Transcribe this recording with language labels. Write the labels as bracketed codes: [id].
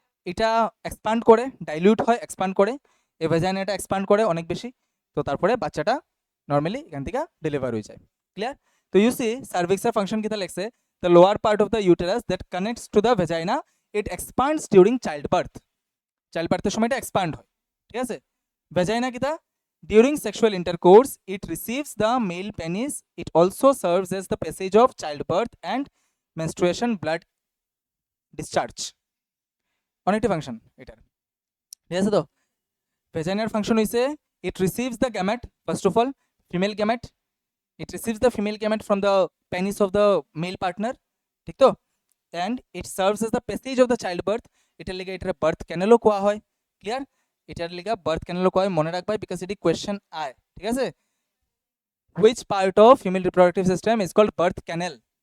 [bn] এটা এক্সপান্ড করে, ডাইলিউট হয়, এক্সপান্ড করে, এই ভেজাইনাটা এক্সপান্ড করে অনেক বেশি, তো তারপরে বাচ্চাটা নর্মালি এখান থেকে ডেলিভার হয়ে যায়, ক্লিয়ার? তো ইউ সি সার্ভিক্সের ফাংশন কিতা লেখছে, [en] The lower part of the uterus that connects to the vagina, it expands during childbirth. [bn] Child বার্থের সময় এটা এক্সপান্ড হয়, ঠিক আছে? ভেজাইনা কিতা? [en] During sexual intercourse, it receives the male penis. It also serves as the passage of childbirth and menstruation blood discharge. [bn] অনেকটি function এটার, ঠিক আছে? তো ভেজাইনার ফাংশন হইছে [en] it receives the gamete, first of all female gamete, it receives the female gamete from the penis of the male partner, [bn] ঠিক তো? [en] and it serves as the passage of the childbirth. [bn] এটার লিগে এটার birth ক্যানেলও কোয়া হয়, clear? এটার লিগে birth ক্যানেলও কোয়া হয়, মনে রাখবা, বিকজ এটি কোয়েশ্চেন আয়, ঠিক আছে? [en] which part of female reproductive system is called birth canal?